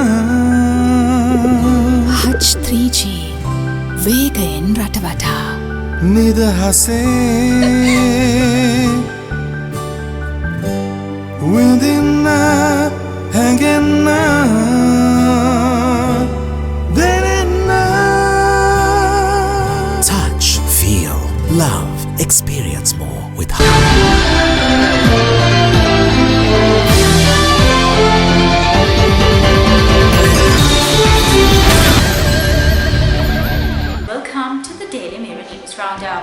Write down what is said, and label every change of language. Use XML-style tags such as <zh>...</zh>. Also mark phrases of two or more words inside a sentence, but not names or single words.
<si>Hutch 3G වේගයෙන් රටවටා නිදහසේ විඳින්න හැඟෙන්න දෙනින්න</si> <en>Touch, feel, love, experience more with Welcome to the Daily Mirror News Roundup.</en>